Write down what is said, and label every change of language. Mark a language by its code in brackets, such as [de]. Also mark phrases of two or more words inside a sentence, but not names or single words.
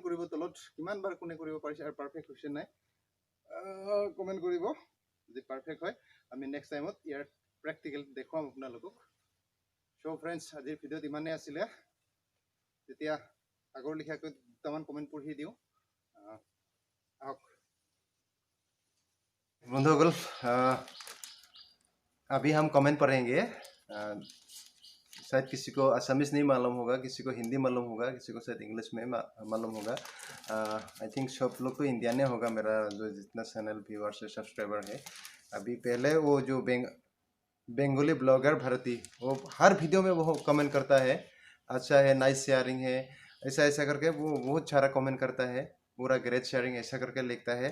[as] কৰিব তলত কিমানবাৰ কোনে কৰিব পাৰিছে আৰু পাৰফেক্ট হৈছে নাই কমেণ্ট কৰিব যদি পাৰফেক্ট হয় আমি [en] next timeত [as] ইয়াৰ প্ৰেক্টিকেল দেখুৱাম আপোনালোকক [en] so friends [as] আজিৰ ভিডিঅ'ত ইমানেই আছিলে তেতিয়া আগৰ লিখিয়াকৈ দুটামান কমেণ্ট পঢ়ি দিওঁ আহক বন্ধুসকল [hi] अभी हम कमेंट पढ़ेंगे। शायद किसी को असमीज नहीं मालूम होगा, किसी को हिंदी मालूम होगा, किसी को शायद इंग्लिश में मालूम होगा। [en] I think [hi] सब लोग तो इंडियन होगा, मेरा जो जितना [en] channel viewers [hi] है, सब्सक्राइबर है। अभी पहले वो जो [en] Bengali blogger [hi] भारती, वो हर वीडियो में वो कमेंट करता है, अच्छा है, [en] nice sharing [hi] है, ऐसा ऐसा करके वो बहुत सारा कमेंट करता है, पूरा [en] great sharing [hi] ऐसा करके लिखता है।